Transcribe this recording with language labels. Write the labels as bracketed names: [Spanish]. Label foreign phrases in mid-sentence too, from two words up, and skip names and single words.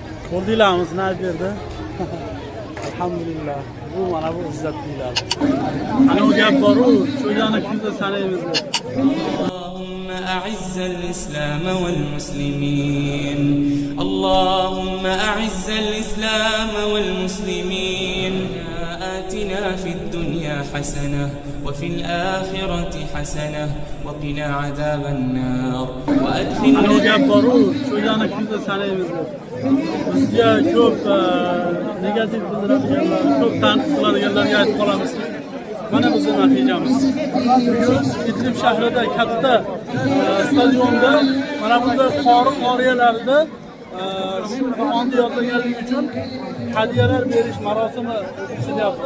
[Uzbek] Bo'ldinglarmi, sinab berdi. Alhamdulillah. Bu mana bu izzat deyiladi. Ana u gap bor-ku, sho'jani kunda sanaymiz. [Arabic] اللهم أعز الإسلام والمسلمين اللهم أعز الإسلام والمسلمين آتنا في الدنيا حسنة وفي الآخرة حسنة وقنا عذاب النار [Uzbek] Ana u gap bor-ku, sho'jani kunda sanaymiz. Bizga ko'p negativ bildiradiganlar, ko'p tanqid qiladiganlarga aytib qolamiz. Mana bizning natijamiz. Bugun Idlib shahrida katta stadionda mana bunda qori-qoriyalarda Qur'onni yodlaganlik uchun hadiyalar berish marosimi o'tkazilyapti.